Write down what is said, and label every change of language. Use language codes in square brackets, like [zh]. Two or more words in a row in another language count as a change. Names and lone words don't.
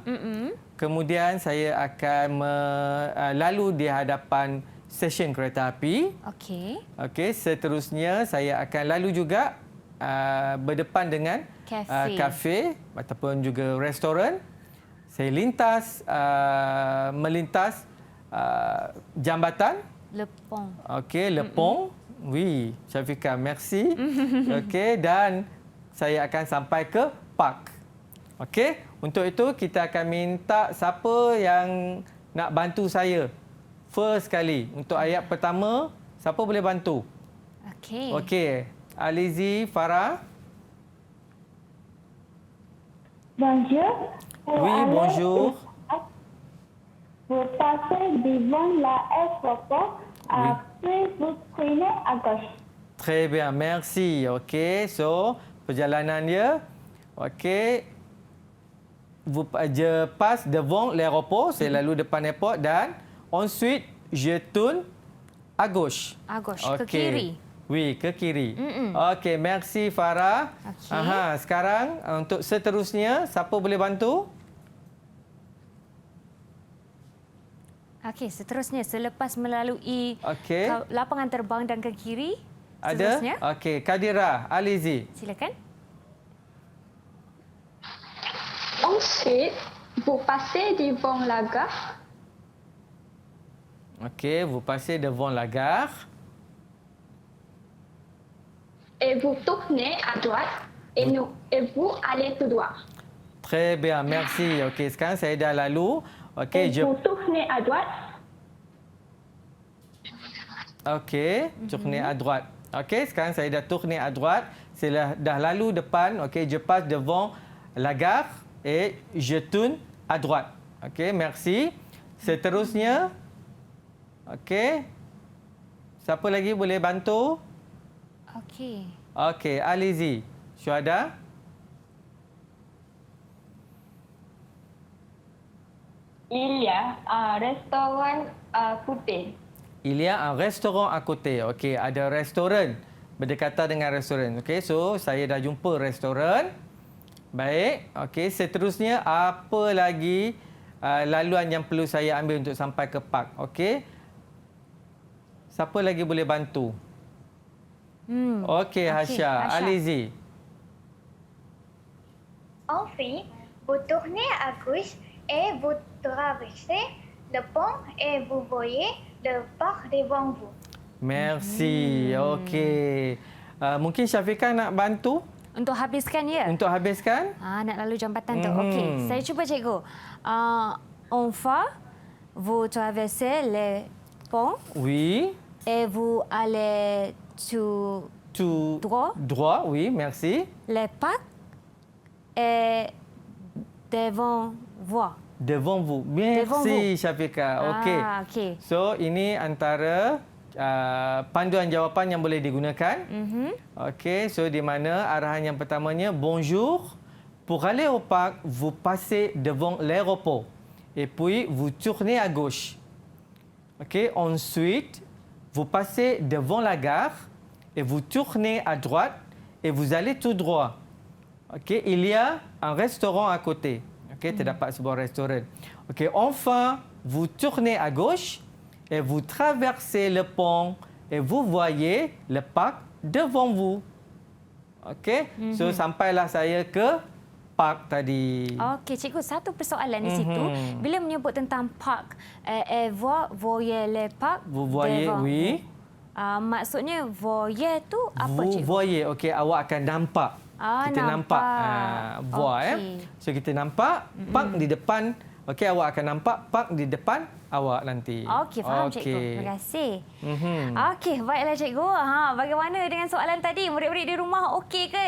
[ms] Kemudian saya akan lalu di hadapan stesen kereta api. Okey. Okey, seterusnya saya akan lalu juga berdepan dengan kafe ataupun juga restoran. Saya melintas jambatan. [fr] Le pont. Okey, le pont. Oui, Syafiqah, merci. [ms] Okey, dan saya akan sampai ke park. Okey, untuk itu kita akan minta siapa yang nak bantu saya. First kali, untuk ayat pertama, siapa boleh bantu? Okey. Okey, Alizi, Farah. [fr] Bonjour. Oui, bonjour. Vous passez devant l'aéroport. Après, vous prenez à gauche. Très bien, merci. [ms] Okey, so perjalanan dia. Okey. [fr] Je passe devant l'aéroport, c'est [ms] lalu depan airport dan [fr] ensuite je tourne à gauche. À gauche, [ms] ke Okey. kiri. Oui, ke kiri. Okey, merci Farah. Okey. Aha, sekarang untuk seterusnya siapa boleh bantu? Okey, seterusnya selepas melalui Okey. lapangan terbang dan ke kiri, Ada? seterusnya Okey, Kadira, Alizi. silakan. [fr] Ensuite, vous passez devant la gare Okey, vous passez devant la gare. et vous tournez à droite et vous allez tout droit. Très bien, merci. [ms] Okey, sekarang saya dah lalu. Okey, [fr] Et vous tournez à droite Okey, tourner à droite. [ms] Okey, sekarang saya dah [fr] tourner à droite. [ms] Saya dah lalu depan. Okey, [fr] je passe devant la gare et je tourne à droite. [ms] Okey, merci. Seterusnya, okey. Siapa lagi boleh bantu? Okey. Okey, Alizi. Syuhada? [fr] il y a un restaurant à côté. Il y a un restaurant à côté. [ms] Okey, ada restoran berdekatan dengan restoran. Okey, so saya dah jumpa restoran. Baik. Okey, seterusnya apa lagi laluan yang perlu saya ambil untuk sampai ke park? Okey. Siapa lagi boleh bantu? Okey, Hasya. Alizi. [fr] Enfin, vous tournez à gauche et vous traversez le pont et vous voyez le parc devant vous. Merci. [ms] Okey. Mungkin Syafiqah nak bantu Untuk habiskan ya? untuk habiskan? Nak lalu jambatan tu. Okey, saya cuba cikgu. [fr] Enfin, vous traversez le pont Oui. et vous allez Tout droit. Droit, oui, merci. le parc est devant vous. Devant vous. Devant [ms] Merci Syafiqah. Okey. Okey. So ini antara panduan jawapan yang boleh digunakan. Okey, so di mana arahan yang pertamanya bonjour. [fr] Pour aller au parc, vous passez devant l'aéroport et puis vous tournez à gauche. Okey, ensuite vous passez devant la gare et vous tournez à droite et vous allez tout droit. Okey, il y a un restaurant à côté. [ms] Okey, terdapat sebuah restoran. Okey, [fr] enfin, vous tournez à gauche et vous traversez le pont et vous voyez le parc devant vous. [ms] Okey, so sampailah saya ke park tadi. Okey, cikgu, satu persoalan di situ. Bila menyebut tentang park, [fr] vous voyez le parc Vous voyez, devant oui. [ms] vous. Maksudnya voyez tu apa, [fr] Vous [ms] cikgu? [fr] voyez, [ms] okey, awak akan nampak. Kita nampak. Voir, Okey. So kita nampak park di depan. Okey, awak akan nampak park di depan awak nanti. Okey, faham cikgu. Terima kasih. Okey, baiklah cikgu. Bagaimana dengan soalan tadi? Murid-murid di rumah okey ke?